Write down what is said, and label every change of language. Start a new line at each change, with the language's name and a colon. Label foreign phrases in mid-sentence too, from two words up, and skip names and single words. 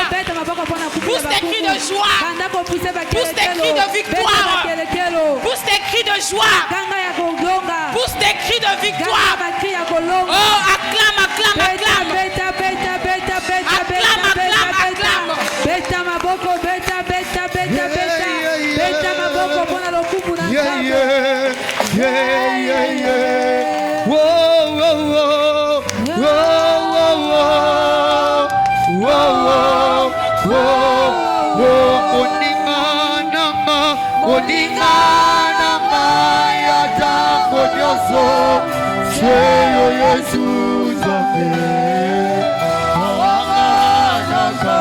French: Pousse tes cris de joie. Pousse tes cris de victoire. Pousse tes cris de joie. Pousse tes cris de victoire. Oh, acclame, acclame, acclame. Acclame, acclame, acclame. Yeah, yeah, yeah, yeah, yeah. Whoa, whoa, whoa, whoa, whoa, whoa, whoa, whoa.
Lingala: Oningana ya tango nyoso, seyo Yesu zambe.